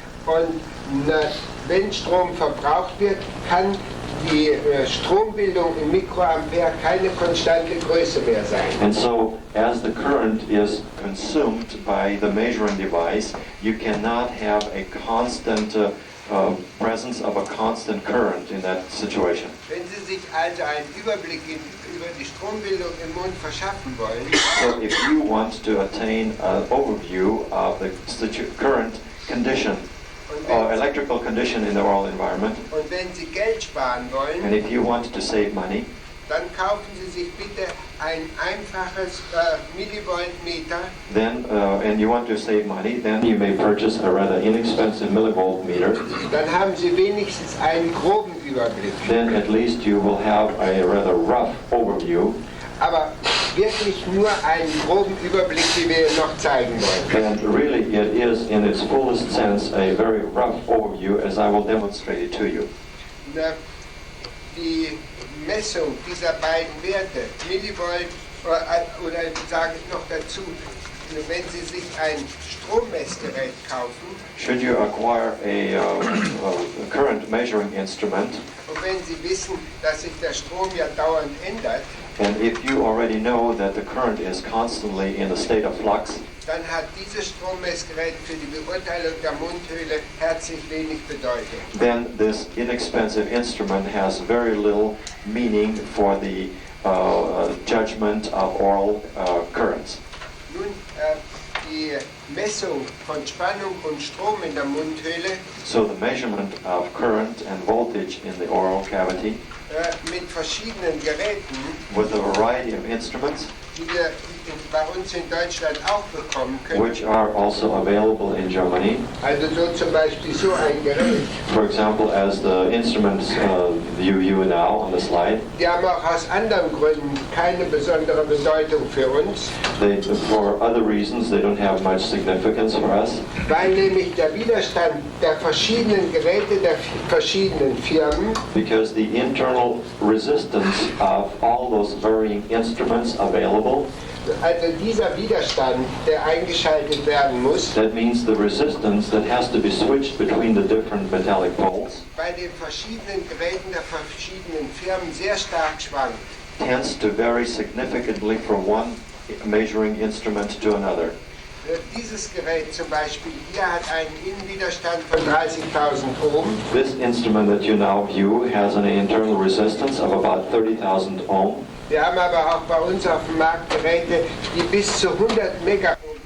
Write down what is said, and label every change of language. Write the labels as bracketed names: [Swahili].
[German] Und wenn Strom verbraucht wird, kann die Strombildung im Mikroampere keine konstante Größe mehr sein. [English] And so, as the current is consumed by the measuring device, you cannot have a constant presence of a constant current in that situation. [German] Wenn Sie sich also einen Überblick über die Strombildung im Mund verschaffen wollen, [English] So, if you want to attain an overview of the current condition, electrical condition in the oral environment, [German] und wenn Sie Geld sparen wollen, [English] and if you want to save money, [German] dann kaufen Sie sich bitte ein einfaches Millivoltmeter, [English] then and you want to save money, then you may purchase a rather inexpensive millivolt meter. [German] dann haben Sie wenigstens einen groben Überblick. [English] Then at least you will have a rather rough overview. [German] Aber wirklich nur einen groben Überblick, wie wir noch zeigen wollen. [English] And really it is in its fullest sense a very rough overview as I will demonstrate it to you. [German] Na, die Messung dieser beiden Werte, Millivolt oder sage ich noch dazu, wenn Sie sich ein Strommessgerät kaufen, [English] Should you acquire a current measuring instrument, [German] und wenn Sie wissen, dass sich der Strom ja dauernd ändert, [English] and if you already know that the current is constantly in a state of flux, [German] dann hat dieses Strommessgerät für die Beurteilung der Mundhöhle herzlich wenig Bedeutung. [English] then this inexpensive instrument has very little meaning for the judgment of oral currents. [German] Nun, die Messung von Spannung und Strom in der Mundhöhle [English] So the measurement of current and voltage in the oral cavity [German] mit verschiedenen Geräten, [English] with a variety of instruments, [German] die wir bei uns in Deutschland auch bekommen können. [English] which are also available in Germany. [German] Also so zum Beispiel so ein Gerät. [English] For example, as the instruments you view now on the slide, [German] Die haben auch aus anderen Gründen keine besondere Bedeutung für uns, [English] for other reasons, they don't have much significance for us, [German] weil nämlich der Widerstand der verschiedenen Geräte der verschiedenen Firmen [English] because the internal resistance of all those varying instruments available, [German] also dieser Widerstand, der eingeschaltet werden muss, [English] that means the resistance that has to be switched between the different metallic poles, [German] bei den verschiedenen Geräten der verschiedenen Firmen sehr stark schwankt. [English] tends to vary significantly from one measuring instrument to another. [German] Dieses Gerät zum Beispiel hier hat einen Innenwiderstand von 30.000 Ohm. [English] This instrument that you now view has an internal resistance of about 30,000 ohm. [German] Wir haben aber auch bei uns auf dem Markt Geräte, die bis zu 100 Megohm haben.